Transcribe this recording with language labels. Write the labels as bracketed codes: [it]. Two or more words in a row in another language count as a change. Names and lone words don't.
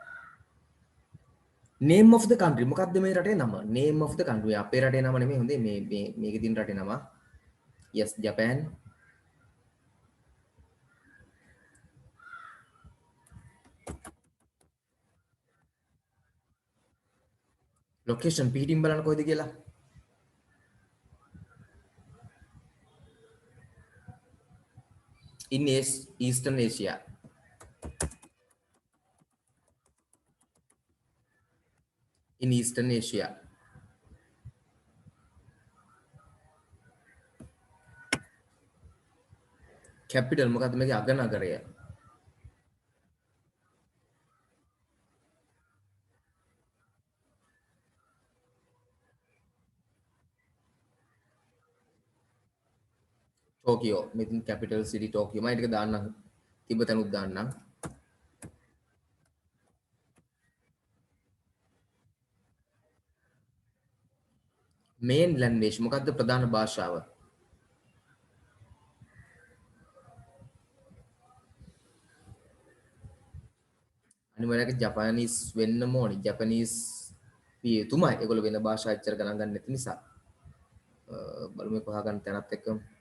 [en] name of the country [si] මොකක්ද මේ රටේ නම [en] name of the country [si] අපේ රටේ නම නෙමෙයි හොඳේ මේ මේකේ තියෙන රටේ නම yes Japan location පිටින් බලන්න කොයිද කියලා [en] in Eastern Asia in Eastern Asia capital [si] මොකක්ද මේකේ අගනගරය Tokyo මෙතින් [en] capital city [si] Tokyo මම ඒක දාන්නම් තිබ්බ තැනුත් දාන්නම් [en] main language [si] මොකක්ද ප්‍රධාන භාෂාව අනිවාර්යයෙන් ජපානීස් වෙන්නම ඕනි ජපානීස් පිය තුමයි ඒගොල්ලෝ වෙන භාෂා එච්චර ගණන් ගන්න නැති නිසා බලමු ඒක හොයාගන්න තැනත් එක්කම